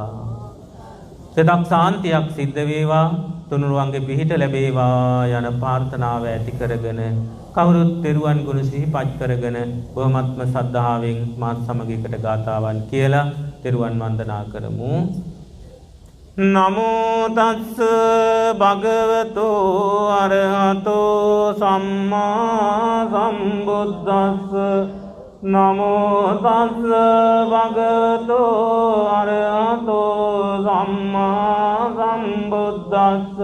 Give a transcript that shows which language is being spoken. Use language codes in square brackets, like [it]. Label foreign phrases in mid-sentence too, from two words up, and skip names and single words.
[si] සදක් ශාන්තියක් සිද්ධ වේවා, තුනුරුවන්ගේ පිහිට ලැබේවා යන ප්‍රාර්ථනාව ඇති කරගෙන කවුරුත් තෙරුවන් ගුණ සිහිපත් කරගෙන බොහොමත්ම සද්ධාවෙන් මාත් සමග එකට ගාථාවන් කියලා තෙරුවන් වන්දනා කරමු. [pi] නමෝ තස්ස භගවතෝ අරහතෝ සම්මා සම්බුද්දස්ස. නමෝ තස්ස භගවතෝ අරහතෝ සම්මා සම්බුද්දස්ස.